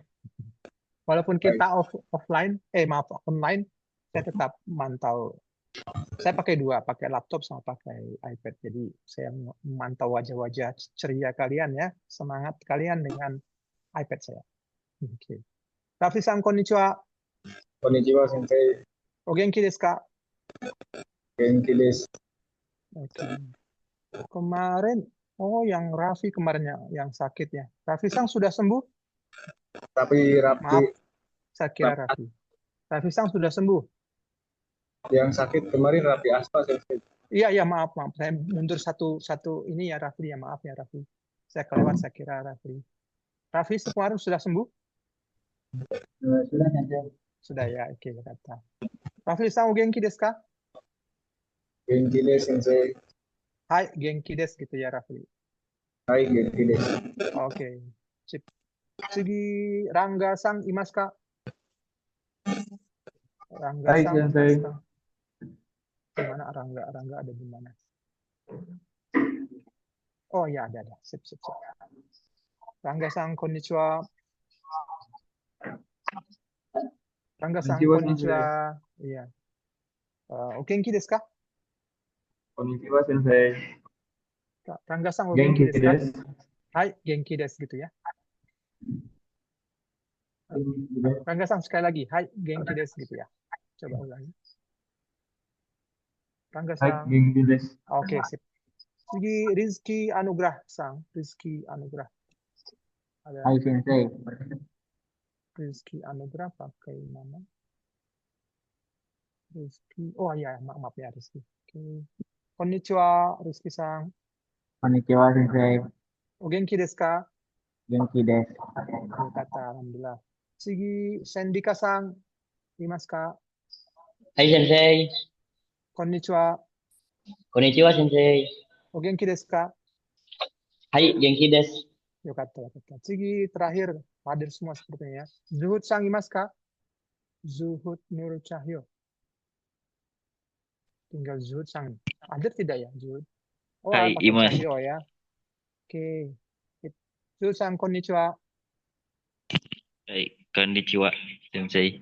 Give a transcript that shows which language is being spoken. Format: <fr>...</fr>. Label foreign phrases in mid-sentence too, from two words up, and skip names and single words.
<id>Walaupun kita online, saya tetap mantau. Saya pakai dua, pakai laptop sama pakai iPad. Jadi saya memantau wajah-wajah ceria kalian ya, semangat kalian dengan iPad saya. Oke.</id> <ja>Raffi-さん、こんにちは. こんにちは 先生. お元気 ですか? 元気 です.</ja> <id>Oke. Kemarin, yang Raffi kemarinnya yang sakit ya. Raffi-san sudah sembuh? Maaf, saya kira Raffi. Raffi-san sudah sembuh? Yang sakit kemarin Raffi Asfa Sensei. Iya, maaf. Saya mundur satu ini ya Raffi ya, maaf ya Raffi. Saya kelewat, saya kira Raffi. Raffi kemarin sudah sembuh? Sudah Sensei. Sudah ya, oke kata.</id> <ja>Raffi-さん お元気 ですか? 元気 です 先生. はい、元気 です</ja> <id>gitu ya Raffi.</id> <ja>はい 元気 です.</ja> <id>Oke, sip. Segi</id> <ja>Rangga-san imasu ka? Rangga-san imasu ka?</ja> <id>Di mana Rangga ada di mana? Oh ya, ada. Sip.</id> <ja>Rangga-san, konnichiwa. Rangga-san, Konnichiwa, konnichiwa.</ja> <id>Iya.</id> <ja>お元気 ですか? こんにちは、先生. Rangga-san, o Genki 元気 ですか? desu. はい、元気 です</ja> <id>gitu ya.</id> <ja>元気 です.</ja> <id>Rangga-san, sekali lagi. Hai,</id> <ja>元気 です</ja> <id>gitu ya. Coba ulangi.</id> <ja>Hai, Rangga-san. 元気 です.</ja> <id>Oke, sip. Sigi Rizky Anugrah-san. Rizky Anugrah. Ada</id> <ja>はい、先生.</ja> <id>Rizky Anugrah pakai nama Rizky. Oh iya, maaf ya Rizky. Oke. Konnichiwa,</id> <ja>Rizky-san. こんにちは、先生. お元気 ですか? 元気 です.</ja> <id>Kata, alhamdulillah. Sigi Sendika-san.</id> <ja>いますか? はい 先生. Konnichiwa. こんにちは 先生. お元気 ですか? はい 元気 です. よかった、よかった.</ja> <id>Sigi terakhir hadir semua sepertinya ya.</id> <ja>Zuhud-さん います か? Zuhud Nur Cahyo.</ja> <id>Tinggal Zuhud-san. Hadir tidak ya, Zuhud? Oh,</id> <ja>Hai,</ja> <id>pakai</id> <ja>Imas.</ja> <id>Cahyo ya. Oke.</id> <ja>Zuhud-さん、こんにちは. はい、こんにちは、先生.</ja>